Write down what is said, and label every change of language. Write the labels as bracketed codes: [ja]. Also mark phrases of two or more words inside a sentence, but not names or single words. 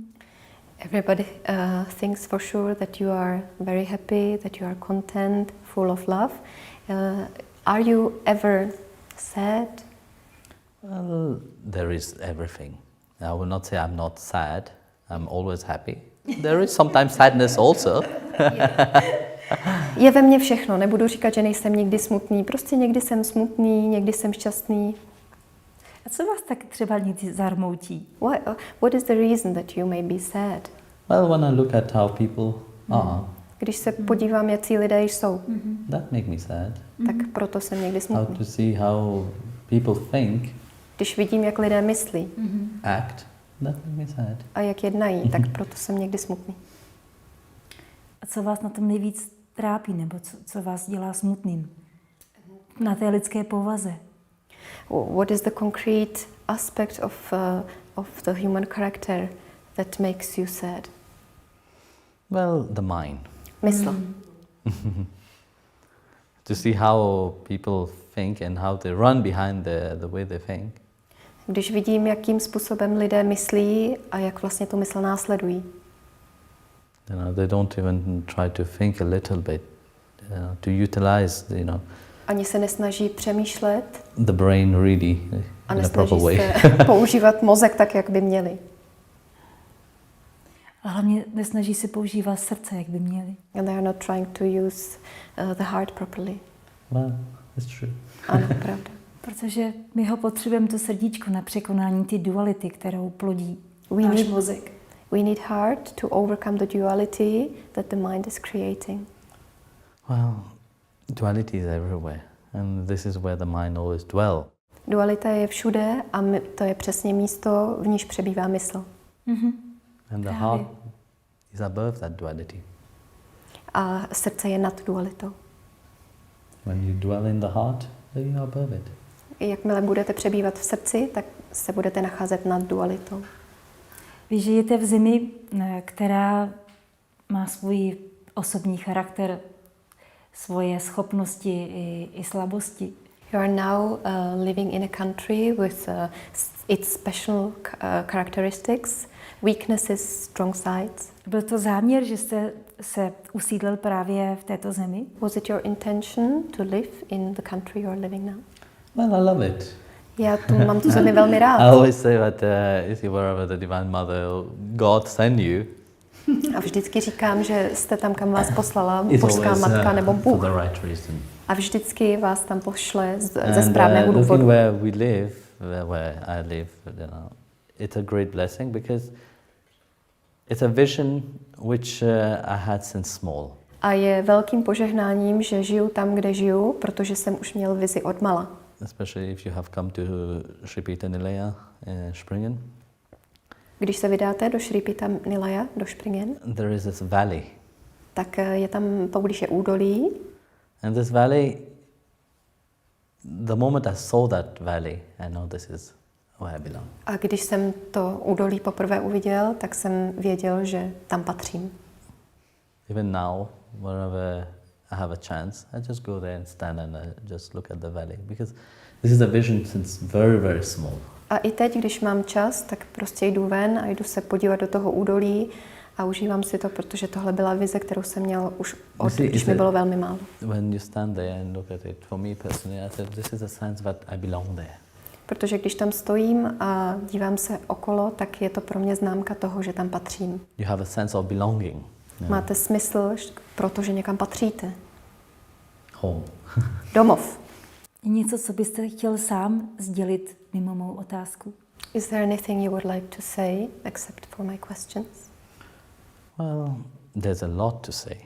[en] Everybody thinks for sure that you are very happy, that you are content, full of love. Are you ever sad? Well, there is everything. I will not say I'm not sad. I'm always happy. There is sometimes sadness also. [cs] Je ve mně všechno. Nebudu říkat, že nejsem nikdy smutný. Prostě někdy jsem smutný, někdy jsem šťastný. A co vás tak třeba někdy zarmoutí? [en] What is the reason that you may be sad? Well, when I look at how people are, [cs] Když se podívám, jací lidé jsou, [en] that make me sad. [cs] tak proto jsem někdy [en] How [cs] smutný. [en] to see how people think, [cs] Když vidím, jak lidé myslí [en] act, that make me sad. [cs] a jak jednají, tak proto jsem někdy smutný. A co vás na tom nejvíc trápí, nebo co vás dělá smutným? Na té lidské povaze. [en] What is the concrete aspect of the human character that makes you sad? Well, the mind. [cs] Mysl. [en] To see how people think and how they run behind the way they think. [cs] Když vidím, jakým způsobem lidé myslí a jak vlastně tu mysl následují. [en] They don't even try to think a little bit, to utilize, [cs] Ani se nesnaží přemýšlet [en] the brain really [cs] a [en] in a proper [cs] nesnaží [en] way. [cs] se používat mozek tak, jak by měli. A hlavně nesnaží se používat srdce, jak by měli. [en] And they are not trying to use the heart properly. Well, it's true. [cs] Ano, pravda. Protože my ho potřebujeme, to srdíčko, na překonání ty duality, kterou plodí náš mozek. [en] We need heart to overcome the duality that the mind is creating. Well, duality is everywhere, and this is where the mind always dwells. [cs] Dualita je všude a to je přesně místo, v níž přebývá mysl. Mm-hmm. [en] And the heart is above that duality. [cs] A srdce je nad dualitou. [en] When you dwell in the heart, then you are above it. [cs] Jakmile budete přebývat v srdci, tak se budete nacházet nad dualitou. Vy žijete v zemi, která má svůj osobní charakter, svoje schopnosti i slabosti. [en] You are now living in a country with its special characteristics, weaknesses, strong sides. [cs] Byl to záměr, že jste se usídlil právě v této zemi? [en] Was it your intention to live in the country you are living now? Well, I love it. [cs] Já mám tu zemi velmi rád. [en] I always say that if you wherever the Divine Mother, God send you, [cs] A vždycky říkám, že jste tam, kam vás poslala [en] it's [cs] božská [en] always [cs] matka nebo [en] for [cs] Bůh. [en] the right reason. [cs] A vždycky vás tam pošle ze [en] And [cs] správného [en] looking [cs] důvodu. [en] where we live, where I live, it's a great blessing because it's a vision which I had since small. [cs] A je velkým požehnáním, že žiju tam, kde žiju, protože jsem už měl vizi od mala. [en] Especially if you have come to Sri Nilaya, Springen. [cs] Když se vydáte do Sri Nilaya, do Springen, [en] There is this valley. [cs] tak je tam poblíže údolí. [en] And this valley, the moment I saw that valley, I know this is where I belong. [cs] A když jsem to údolí poprvé uviděl, tak jsem věděl, že tam patřím. [en] Even now, whenever I have a chance, I just go there and stand and just look at the valley because this is a vision since very, very small. [cs] A i teď, když mám čas, tak prostě jdu ven a jdu se podívat do toho údolí a užívám si to, protože tohle byla vize, kterou jsem měl už když mi bylo velmi málo. [en] When you stand there and look at it, for me personally, I said, this is a sense that I belong there. [cs] Protože když tam stojím a dívám se okolo, tak je to pro mě známka toho, že tam patřím. [en] You have a sense of belonging. [cs] Máte smysl, protože někam patříte. [en] Home. [cs] Domov. Je něco, co byste chtěl sám sdělit mimo mou otázku? [en] Is there anything you would like to say except for my questions? Well, there's a lot to say.